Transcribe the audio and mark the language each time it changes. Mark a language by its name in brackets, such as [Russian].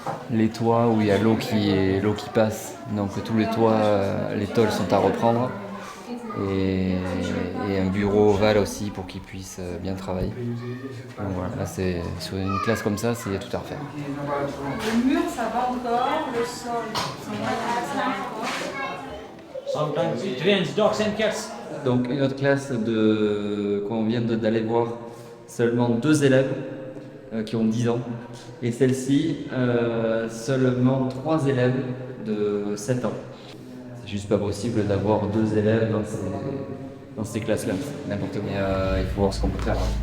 [French] Les toits où il y a l'eau qui passe, donc tous les toits, les tôles sont à reprendre. Et un bureau ovale aussi pour qu'ils puissent bien travailler. Donc voilà, là c'est sur une classe comme ça, il y a tout à refaire. Le mur, ça va encore, le sol, ça va encore. [English] Sometimes it rains dogs and cats. [French] Donc une autre classe qu'on vient d'aller voir, seulement 2 élèves qui ont 10 ans. Et celle-ci, seulement 3 élèves de 7 ans. C'est juste pas possible d'avoir 2 élèves dans ces classes-là, n'importe quoi. Il faut voir ce qu'on peut faire.